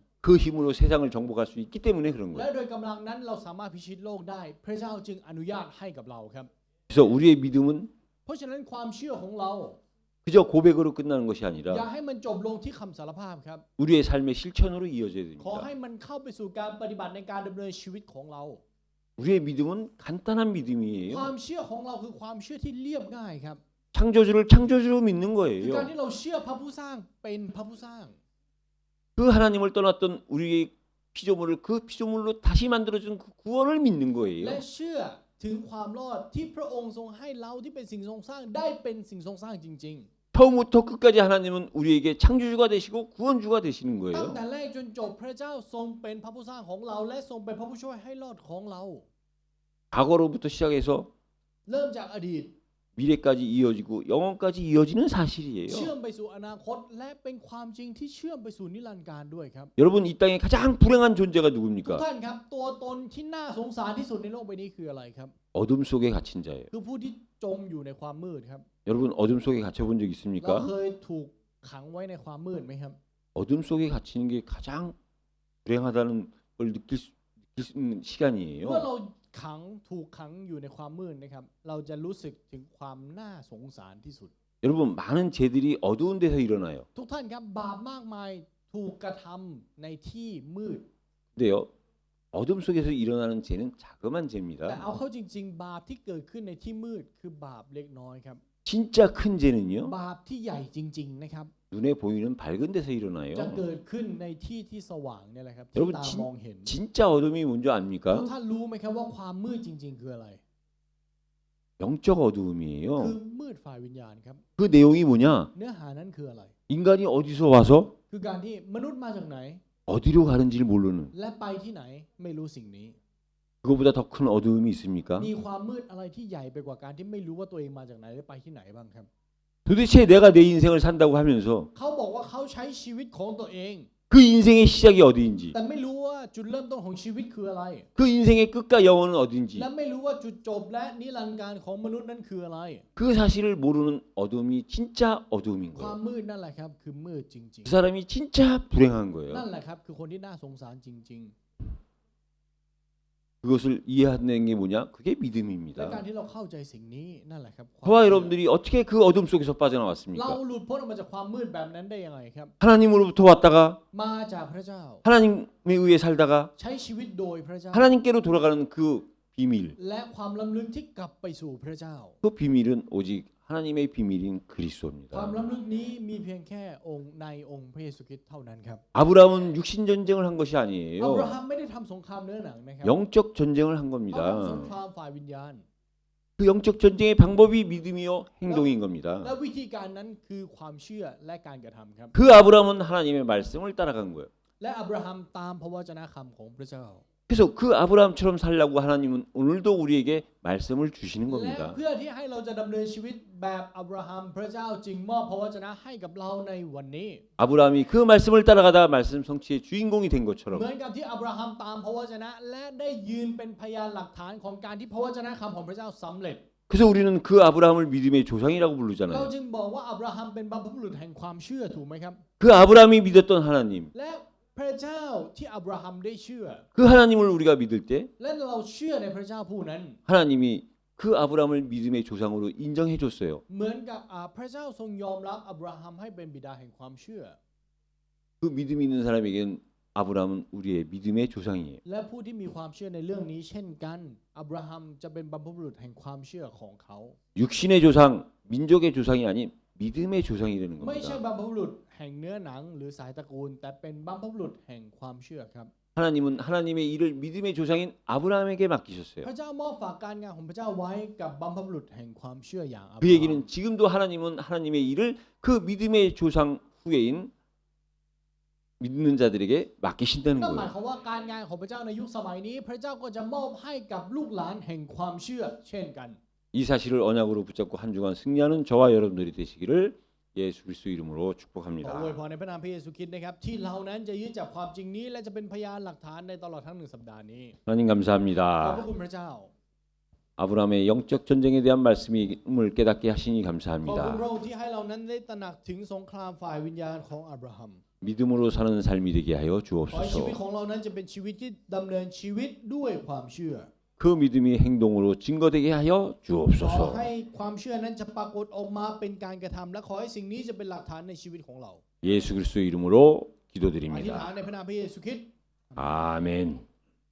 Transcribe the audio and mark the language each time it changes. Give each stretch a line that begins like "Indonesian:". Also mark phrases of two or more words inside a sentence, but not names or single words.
Korean: 그 힘으로 세상을 정복할 수 있기 때문에 그런
Thai: และ
Korean: 거예요.
Thai: โดยกำลังนั้นเราสามารถพิชิตโลกได้ พระเจ้าจึงอนุญาตให้กับเราครับ
Korean: 그래서 우리의 믿음은
Thai: เพราะฉะนั้นความเชื่อของเรา
Korean: 그저 고백으로 끝나는 것이
Thai: อย่า
Korean: 아니라
Thai: ให้มันจบลงที่คำสารภาพครับ
Korean: 우리의 삶의 실천으로 이어져야
Thai: ขอให้
Korean: 됩니다.
Thai: มันเข้าไปสู่การปฏิบัติในการดำเนินชีวิตของเรา
Korean: 우리의 믿음은 간단한
Thai: ความ
Korean: 믿음이에요.
Thai: เชื่อของเราคือความเชื่อที่เรียบง่ายครับ
Korean: 창조주를 창조주로 믿는
Thai: คือการ
Korean: 거예요.
Thai: ที่เราเชื่อพระผู้สร้างเป็นพระผู้สร้าง
Korean: 그 하나님을 떠났던 우리의 피조물을 그 피조물로 다시 만들어준 그 구원을 믿는
Thai: และ
Korean: 거예요.
Thai: เชื่อถึงความรอดที่พระองค์ทรงให้เราที่เป็นสิ่งทรงสร้างได้เป็นสิ่งทรงสร้างจริง
Korean: 처음부터 끝까지 하나님은 우리에게 창조주가 되시고 구원주가 되시는
Thai: ๆ ตั้ง
Korean: 거예요.
Thai: แต่แรกจนจบพระเจ้าทรงเป็นพระผู้สร้างของเรา และทรงเป็นพระผู้ช่วยให้รอดของเรา
Korean: 과거로부터 시작해서
Thai: เริ่มจากอดีต
Korean: 미래까지 이어지고 영원까지 이어지는
Thai: เชื่อ
Korean: 사실이에요.
Thai: มไปสู่อนาคตและเป็นความจริงที่เชื่อมไปสู่นิรันดร์การด้วยครับ
Korean: 여러분 이 땅에 가장 불행한 존재가
Thai: ทุก
Korean: 누굽니까?
Thai: ท่านครับตัวตนที่น่าสงสารที่สุดในโลกใบนี้คืออะไรครับ
Korean: 어둠 속에 갇힌 자예요.
Thai: คือผู้ที่จมอยู่ในความมืดครับ
Korean: 여러분 어둠 속에 갇혀본 적
Thai: เรา
Korean: 있습니까?
Thai: เคยถูกขังไว้ในความมืดไหมครับ
Korean: 어둠 속에 갇히는 게 가장 불행하다는 걸 느낄 수 있는
Thai: เมื่อ
Korean: 시간이에요.
Thai: เราถูกขังอยู่ในความมืดนะครับ เราจะรู้สึกถึงความน่าสงสารที่สุด
Korean: 여러분 많은 죄들이 어두운 데서 일어나요.
Thai: ทุกท่านครับบาปมากมายถูกกระทำในที่มืด
Korean: 근데요 어둠 속에서 일어나는 죄는 자그만
Thai: แต่
Korean: 죄입니다.
Thai: เอาเข้าจริงๆ บาปที่เกิดขึ้นในที่มืดคือบาปเล็กน้อยครับ
Korean: 진짜 큰 죄는요
Thai: บาปที่ใหญ่จริงๆนะครับ
Korean: 눈에 보이는 밝은 데서
Thai: จะ
Korean: 일어나요.
Thai: เกิดขึ้นในที่ที่สว่างเนี่ยแหละครับ
Korean: 여러분
Thai: ที่ตามองเห็น
Korean: 진짜 어둠이 뭔지
Thai: ทุก
Korean: 압니까?
Thai: ท่านรู้ไหมครับว่าความมืดจริงๆคืออะไร
Korean: 영적
Thai: คือ
Korean: 어두움이에요.
Thai: มืดฝ่ายวิญญาณครับ
Korean: 그 내용이 뭐냐?
Thai: เนื้อหานั้นคืออะไร
Korean: 인간이 어디서 와서
Thai: คือการที่มนุษย์มาจากไหน
Korean: 어디로 가는지를 모르는
Thai: และไปที่ไหนไม่รู้สิ่งนี้
Korean: 그거보다 더 큰 어두움이 있습니까?
Thai: มีความมืดอะไรที่ใหญ่ไปกว่าการที่ไม่รู้ว่าตัวเองมาจากไหนและไปที่ไหนบ้างครับ
Korean: 도대체 내가 내 인생을 산다고 하면서
Thai: เขาบอกว่าเขาใช้ชีวิตของตัวเอง
Korean: 그 인생의 시작이 어디인지
Thai: แต่ไม่รู้ว่าจุดเริ่มต้นของชีวิตคืออะไร
Korean: 그 인생의 끝과 영혼은 어딘지
Thai: และไม่รู้ว่าจุดจบและนิรันดร์การของมนุษย์นั้นคืออะไร
Korean: 그 사실을 모르는 어둠이 진짜 어두움인
Thai: ความ
Korean: 거예요.
Thai: มืดนั่นแหละครับคือมืดจริง
Korean: 그 사람이 진짜 불행한
Thai: ๆ
Korean: 거예요.
Thai: นั่นแหละครับคือคนที่น่าสงสารจริง
Korean: 그것을 이해하는 게 뭐냐? 그게
Thai: ๆ และการ
Korean: 믿음입니다.
Thai: ที่เราเข้าใจสิ่งนี้นั่นแหละครับความ
Korean: 저와 여러분들이 어떻게 그 어둠 속에서
Thai: เรา
Korean: 빠져나왔습니까?
Thai: หลุดพ้นออกมาจากความมืดแบบนั้นได้ยังไงครับ
Korean: 하나님으로부터 왔다가
Thai: มาจากพระเจ้า
Korean: 하나님에 의해 살다가
Thai: ใช้ชีวิตโดยพระเจ้า
Korean: 하나님께로 돌아가는 그 비밀.
Thai: และความล้ำลึกที่กลับไปสู่พระเจ้า
Korean: 그 비밀은 오직 하나님의 비밀인
Thai: ความ
Korean: 그리스도입니다.
Thai: ล้ำลึกนี้มีเพียงแค่องค์ในองค์พระเยซูคริสต์เท่านั้นครับ
Korean: 아브라함은 육신 전쟁을 한 것이
Thai: อับรา
Korean: 아니에요.
Thai: ฮัมไม่ได้ทำสงครามเนื้อหนังนะครับ
Korean: 영적 전쟁을 한
Thai: เขาทำสง
Korean: 겁니다.
Thai: ครามฝ่ายวิญญาณ
Korean: 그 영적 전쟁의 방법이 믿음이요 행동인 겁니다.
Thai: และวิธีการนั้นคือความเชื่อและการกระทำครับ
Korean: 그 아브라함은 하나님의 말씀을 따라간 거예요.
Thai: และอับราฮัมตามพระวจนะคำของพระเจ้า
Korean: 그래서 그 아브라함처럼 살라고 하나님은 오늘도 우리에게 말씀을 주시는
Thai: และ
Korean: 겁니다.
Thai: เพื่อที่ให้เราจะดำเนินชีวิตแบบอับราฮัมพระเจ้าจึงมอบพระวจนะให้กับเราในวันนี้
Korean: 아브라함이 그 말씀을 따라가다 말씀 성취의 주인공이 된
Thai: เหมื
Korean: 것처럼
Thai: อนกับที่อับราฮัมตามพระวจนะและได้ยืนเป็นพยานหลักฐานของการที่พระวจนะคำของพระเจ้าสำเร็จ
Korean: 그래서 우리는 그 아브라함을 믿음의 조상이라고
Thai: เรา
Korean: 부르잖아요.
Thai: จึงบอกว่าอับราฮัมเป็นบรรพบุรุษแห่งความเชื่อถูกไหมครับ
Korean: 그 아브라함이 믿었던 하나님,
Thai: และพระเจ้าที่อับราฮัมได้เชื่อ
Korean: 그 하나님을 우리가 믿을 때
Thai: และเราเชื่อในพระเจ้าผู้นั้น
Korean: 하나님이 그 아브라함을 믿음의 조상으로 인정해 줬어요.
Thai: เหมือนกับพระเจ้าทรงยอมรับอับราฮัมให้เป็นบิดาแห่งความเชื่อ
Korean: 그 믿음 있는 사람에게는 아브라함은 우리의 믿음의 조상이에요.
Thai: และผู้ที่มีความเชื่อในเรื่องนี้เช่นกันอับราฮัมจะเป็นบรรพบุรุษแห่งความเชื่อของเขา
Korean: 육신의 조상, 민족의 조상이 아닌 믿음의 조상이 되는
Thai: ไม่ใช่
Korean: 겁니다.
Thai: บรรพบุรุษแห่งเนื้อหนังหรือสายตระกูล แต่เป็นบรรพบุรุษแห่งความเชื่อครับ
Korean: 하나님은 하나님의 일을 믿음의 조상인 아브라함에게 맡기셨어요.
Thai: พระเจ้ามอบฝากการงานของพระเจ้าไว้กับบรรพบุรุษแห่งความเชื่ออย่างอับ
Korean: 그
Thai: ราฮัม
Korean: 얘기는 지금도 하나님은 하나님의 일을 그 믿음의 조상 후예인 믿는 자들에게 맡기신다는
Thai: นั่นหมาย
Korean: 거예요.
Thai: ความว่าการงานของพระเจ้าในยุคสมัยนี้ พระเจ้าก็จะมอบให้กับลูกหลานแห่งความเชื่อเช่นกัน
Korean: 이 사실을 언약으로 붙잡고 한 주간 승리하는 저와 여러분들이 되시기를 예수 그리스도 이름으로
Thai: ขออวย
Korean: 축복합니다.
Thai: พรในพระนามพระเยซูคริสต์นะครับที่เรานั้นจะยึดจับความจริงนี้ และจะเป็นพยานหลักฐานในตลอดทั้ง1 สัปดาห์นี้
Korean: 하나님
Thai: ขอบพระ
Korean: 감사합니다.
Thai: คุณพระเจ้า
Korean: 아브라함의 영적 전쟁에 대한 말씀을 깨닫게 하시니
Thai: ขอบคุณ
Korean: 감사합니다.
Thai: พระองค์ที่ให้เรานั้นได้ตระหนักถึงสงครามฝ่ายวิญญาณของอับราฮัม
Korean: 믿음으로 사는 삶이 되게 하여
Thai: ขอให้ชีวิต
Korean: 주옵소서.
Thai: ของเรานั้นจะเป็นชีวิตที่ดำเนินชีวิตด้วยความเชื่อ
Korean: 그 믿음이 행동으로 증거되게 하여
Thai: ขอ
Korean: 주옵소서.
Thai: ให้ความเชื่อนั้นจะปรากฏออกมาเป็นการกระทำและขอให้สิ่งนี้จะเป็นหลักฐานในชีวิตของเรา
Korean: 예수 그리스도 이름으로
Thai: อธิษฐาน
Korean: 기도드립니다.
Thai: ในพระนามพระเยซูคริสต์
Korean: 아멘.